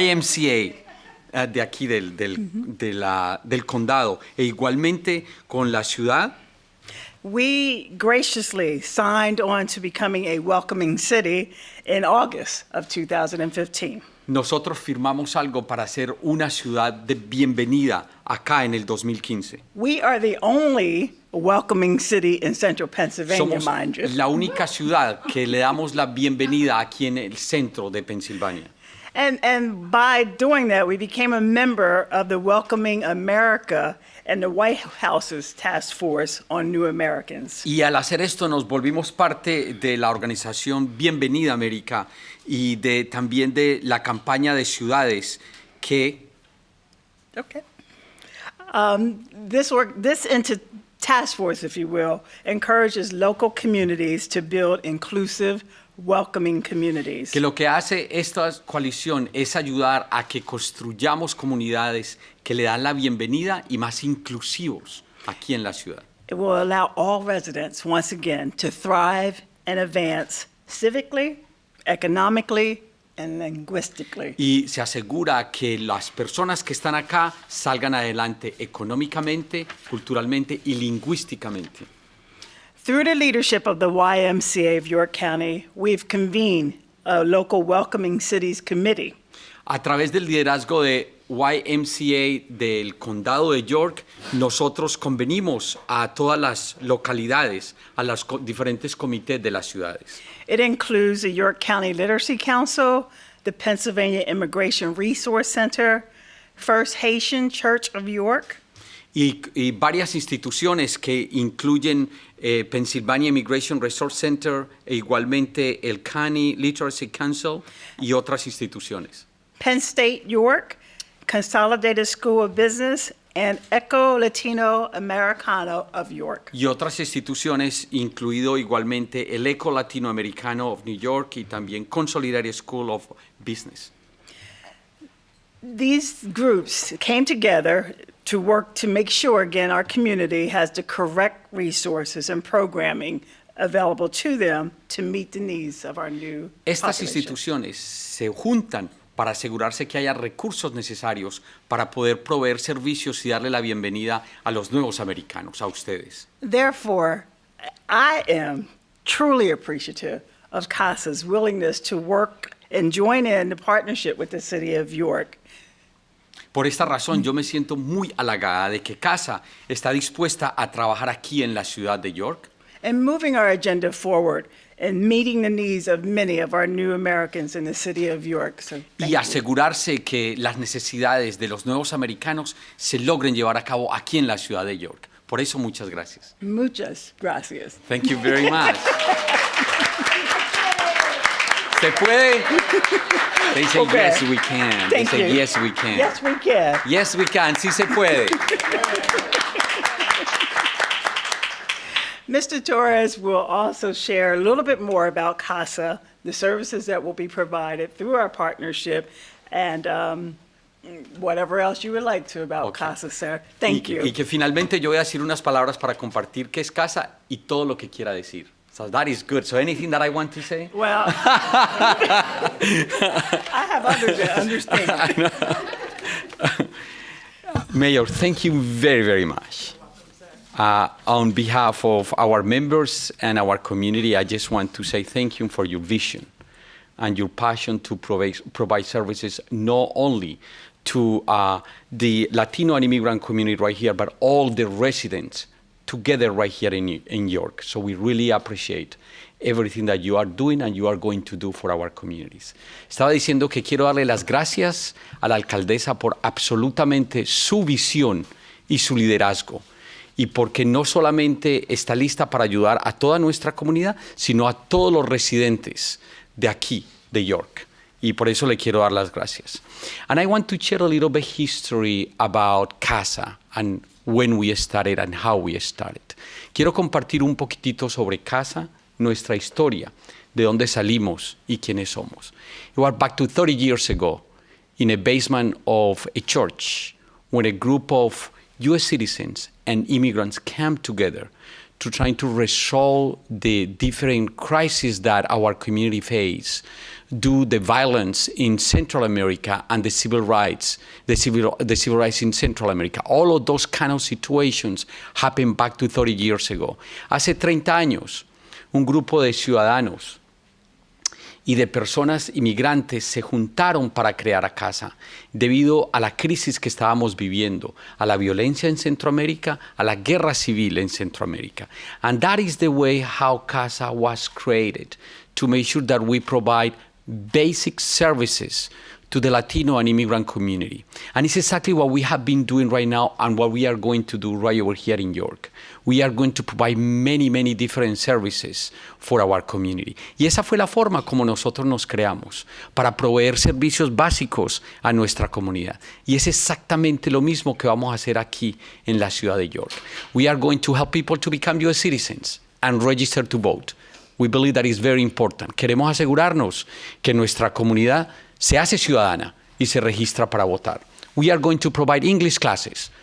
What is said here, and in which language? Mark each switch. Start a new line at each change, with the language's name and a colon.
Spanish: YMCA de aquí del condado e igualmente con la ciudad.
English: We graciously signed on to becoming a welcoming city in August of 2015.
Spanish: Nosotros firmamos algo para ser una ciudad de bienvenida acá en el 2015.
English: We are the only welcoming city in central Pennsylvania,
Spanish: Somos
English: mind you.
Spanish: la única ciudad que le damos la bienvenida aquí en el centro de Pensilvania.
English: And by doing that, we became a member of the Welcoming America and the White House's Task Force on New Americans.
Spanish: Y al hacer esto nos volvimos parte de la organización Bienvenida América y también de la campaña de ciudades que
English: Okay. This task force, if you will, encourages local communities to build inclusive, welcoming communities.
Spanish: que lo que hace esta coalición es ayudar a que construyamos comunidades que le dan la bienvenida y más inclusivos aquí en la ciudad.
English: It will allow all residents, once again, to thrive and advance civically, economically, and linguistically.
Spanish: Y se asegura que las personas que están acá salgan adelante económicamente, culturalmente y lingüísticamente.
English: Through the leadership of the YMCA of York County, we've convened a local Welcoming Cities Committee.
Spanish: A través del liderazgo de YMCA del Condado de York, nosotros convenimos a todas las localidades, a los diferentes comités de las ciudades.
English: It includes the York County Literacy Council, the Pennsylvania Immigration Resource Center, First Haitian Church of York,
Spanish: Y varias instituciones que incluyen Pennsylvania Immigration Resource Center e igualmente el County Literacy Council y otras instituciones.
English: Penn State York, Consolidated School of Business, and Eco Latino Americano of York.
Spanish: Y otras instituciones, incluido igualmente el Eco Latinoamericano of New York y también Consolidated School of Business.
English: These groups came together to work to make sure, again, our community has the correct resources and programming available to them to meet the needs of our new
Spanish: Estas
English: population.
Spanish: instituciones se juntan para asegurarse que haya recursos necesarios para poder proveer servicios y darle la bienvenida a los nuevos americanos, a ustedes.
English: Therefore, I am truly appreciative of CASA's willingness to work and join in the partnership with the City of York.
Spanish: Por esta razón, yo me siento muy halagada de que CASA está dispuesta a trabajar aquí en la ciudad de York
English: And moving our agenda forward and meeting the needs of many of our new Americans in the City of York. So thank
Spanish: y
English: you.
Spanish: asegurarse que las necesidades de los nuevos americanos se logren llevar a cabo aquí en la ciudad de York. Por eso, muchas gracias. Muchas gracias.
English: Thank you very much.
Spanish: ¿Se puede?
English: They say, Okay. yes, we can. Thank They say, you. yes, we can. Yes, we can. Yes, we can.
Spanish: Sí se puede.
English: Mr. Torres will also share a little bit more about CASA, the services that will be provided through our partnership, and whatever else you would like to about Okay. CASA, sir. Thank you.
Spanish: Y que finalmente yo voy a decir unas palabras para compartir qué es CASA y todo lo que quiera decir.
English: So that is good. So anything that I want to say? Well, I have others that understand. Mayor, thank you very, very much. On behalf of our members and our community, I just want to say thank you for your vision and your passion to provide services not only to the Latino and immigrant community right here, but all the residents together right here in York. So we really appreciate everything that you are doing and you are going to do for our communities.
Spanish: Estaba diciendo que quiero darle las gracias a la alcaldesa por absolutamente su visión y su liderazgo. Y porque no solamente está lista para ayudar a toda nuestra comunidad, sino a todos los residentes de aquí, de York. Y por eso le quiero dar las gracias.
English: And I want to share a little bit history about CASA and when we started and how we started.
Spanish: Quiero compartir un poquitito sobre CASA, nuestra historia, de dónde salimos y quiénes somos.
English: We are back to 30 years ago in a basement of a church when a group of U.S. citizens and immigrants came together to try to resolve the different crises that our community face due to the violence in Central America and the civil rights in Central America. All of those kind of situations happened back to 30 years ago.
Spanish: Hace 30 años, un grupo de ciudadanos y de personas inmigrantes se juntaron para crear a CASA debido a la crisis que estábamos viviendo, a la violencia en Centroamérica, a la guerra civil en Centroamérica.
English: And that is the way how CASA was created, to make sure that we provide basic services to the Latino and immigrant community. And it's exactly what we have been doing right now and what we are going to do right over here in York. We are going to provide many, many different services for our community.
Spanish: Y esa fue la forma como nosotros nos creamos, para proveer servicios básicos a nuestra comunidad. Y es exactamente lo mismo que vamos a hacer aquí en la ciudad de York.
English: We are going to help people to become US citizens and register to vote. We believe that is very important.
Spanish: Queremos asegurarnos que nuestra comunidad se hace ciudadana y se registra para votar.
English: We are going to provide English classes.